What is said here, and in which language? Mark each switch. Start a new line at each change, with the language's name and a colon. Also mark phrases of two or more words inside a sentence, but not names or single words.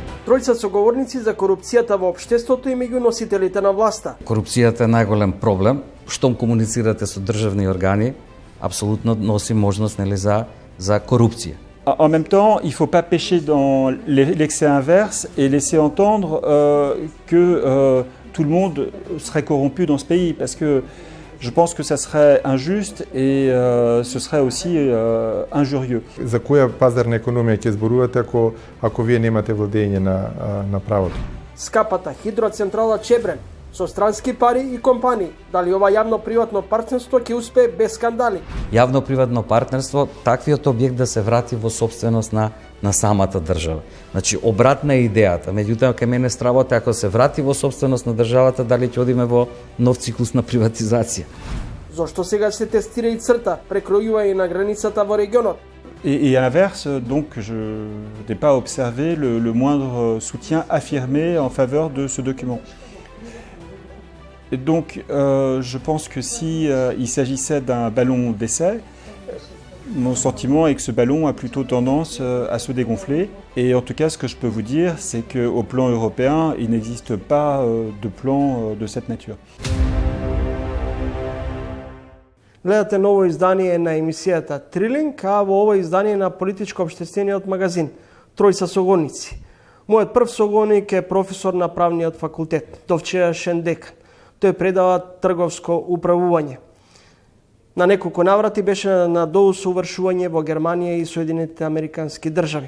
Macedonian: тројца соговорници за корупцијата во општеството и меѓу носителите на власта. Корупцијата е најголем проблем. Штом комуницирате со државни органи, апсолутно носи можност за корупција.
French: En même temps, il ne faut pas pêcher dans l'excès inverse et laisser entendre que tout le monde serait corrompu dans ce pays, parce que je pense que ça serait injuste et ce serait aussi injurieux.
Macedonian: За која пазарна економија ќе зборувате ако вие немате владење на правото? Скапата хидроцентрала Чебрен со странски пари и компании. Дали ова јавно-приватно партнерство ќе успее без скандали? Јавно-приватно партнерство, таквиот објект да се врати во собственост на самата држава. Значи, обратна е идејата. Меѓутоа, кај мене стравот е ако се врати во собственост на државата, дали ќе одиме во нов циклус на приватизација. Зошто сега се тестира и црта, прекројува и на границата во регионот?
French: Et à l'inverse, donc, je n'ai pas observé le moindre soutien affirmé en faveur de ce document. Et donc, je pense que si il s'agissait d'un ballon d'essai, mon sentiment est que ce ballon a plutôt tendance à se dégonfler. Et en tout cas, ce que je peux vous dire, c'est qu'au plan européen, il n'existe pas de plan de cette nature.
Macedonian: Гледате ново издание на емисијата Трилинг, а во ова издание на политичко-обштествениот магазин Тројца соговорници. Мојот прв соговорник е професор на правниот факултет, довчерашен декан. Тој предава трговско управување. На неколку наврати беше на доусовршување во Германија и Соединетите Американски држави.